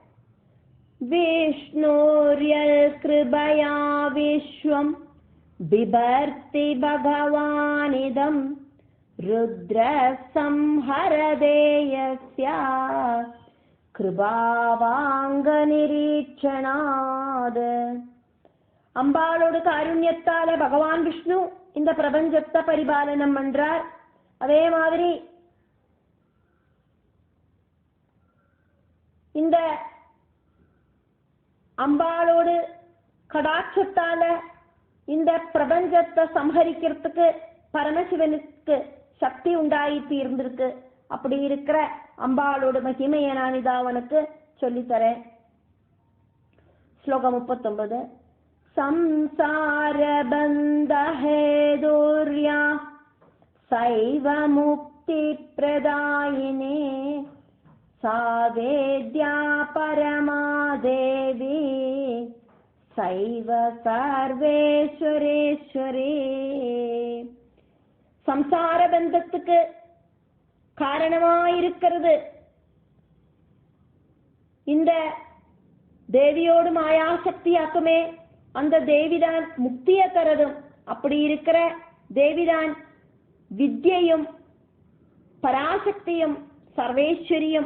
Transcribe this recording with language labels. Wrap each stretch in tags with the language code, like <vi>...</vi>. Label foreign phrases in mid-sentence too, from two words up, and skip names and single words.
<sa>വിഷ്ണുര്യൽ കൃപയാ വിശ്വം ബിഭർത്തി ഭഗവാനിദം രുദ്ര സംഹരദേയസ്യ കൃപാവാംഗനിരീക്ഷണാത്.</sa> <ta>அம்பாளோட காருண்யத்தால பகவான் விஷ்ணு இந்த பிரபஞ்சத்தை பரிபாலனம் பண்றார். அதே மாதிரி இந்த அம்பாளோடு கடாட்சத்தால இந்த பிரபஞ்சத்தை சம்ஹரிக்கிறதுக்கு பரமசிவனுக்கு சக்தி உண்டாயி தீர்ந்திருக்கு. அப்படி இருக்கிற அம்பாளோட மகிமையை நான் இதை அவனுக்கு சொல்லித்தரேன். ஸ்லோகம் 39.</ta> <sa>संसार बंध हेदुर्या सैव मुक्ति प्रदायिने सा वेद्या परमा देवी सैव सर्वेश्वरेश्वरी.</sa> <ta>சம்சார பந்தத்துக்கு காரணமாயிருக்கிறது இந்த தேவியோடு மாயாசக்தியாக்குமே. அந்த தேவிதான் முக்தியை தரதும். அப்படி இருக்கிற தேவிதான் வித்யையும் பராசக்தியும் சர்வேஸ்வரியும்.</ta>